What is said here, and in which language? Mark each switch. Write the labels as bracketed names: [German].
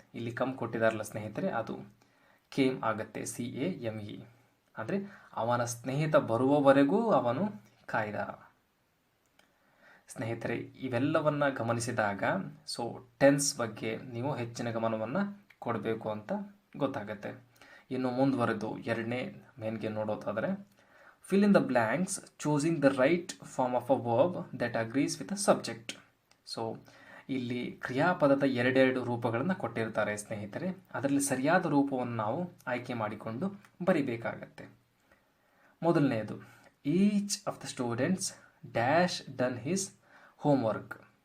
[Kannada] ಇಲ್ಲಿ ಕಮ್ ಕೊಟ್ಟಿದಾರಲ್ಲ ಸ್ನೇಹಿತರೆ, ಅದು ಕೇಮ್ ಆಗತ್ತೆ, CAME. ಅಂದರೆ ಅವನ ಸ್ನೇಹಿತ ಬರುವವರೆಗೂ ಅವನು ಕಾಯ್ದ. ಸ್ನೇಹಿತರೆ, ಇವೆಲ್ಲವನ್ನ ಗಮನಿಸಿದಾಗ ಸೊ ಟೆನ್ಸ್ ಬಗ್ಗೆ ನೀವು ಹೆಚ್ಚಿನ ಗಮನವನ್ನು ಕೊಡಬೇಕು ಅಂತ ಗೊತ್ತಾಗತ್ತೆ. ಇನ್ನು ಮುಂದುವರೆದು ಎರಡನೇ ಮೇನ್ಗೆ ನೋಡೋದಾದರೆ, [English] fill in the blanks choosing the right form of a verb that agrees with the subject. [Kannada] So ಇಲ್ಲಿ ಕ್ರಿಯಾಪದದ ಎರಡೆರಡು ರೂಪಗಳನ್ನು ಕೊಟ್ಟಿರ್ತಾರೆ ಸ್ನೇಹಿತರೆ. ಅದರಲ್ಲಿ ಸರಿಯಾದ ರೂಪವನ್ನು ನಾವು ಆಯ್ಕೆ ಮಾಡಿಕೊಂಡು ಬರಿಬೇಕಾಗತ್ತೆ. ಮೊದಲನೆಯದು, [English] Each of the students dash done his homework.